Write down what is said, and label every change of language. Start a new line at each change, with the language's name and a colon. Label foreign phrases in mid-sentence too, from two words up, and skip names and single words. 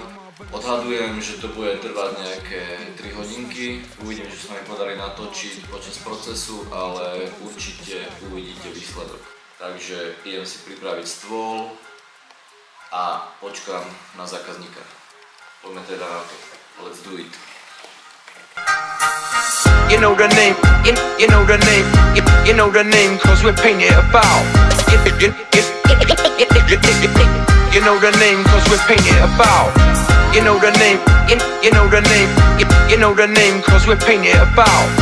Slovak: Odhadujem, že to bude trvať nejaké 3 hodinky, uvidím, že sa mi podarí natočiť počas procesu, ale určite uvidíte výsledok. Takže idem si pripraviť stôl a počkám na zákazníka. Poďme teda na to.
English: Let's do it. You know the name, you know the name, you know the name, cause we're painting a bow. You know the name, cause we're painting a bow. You know the name, you know the name, you know the name, cause we're painting a bow.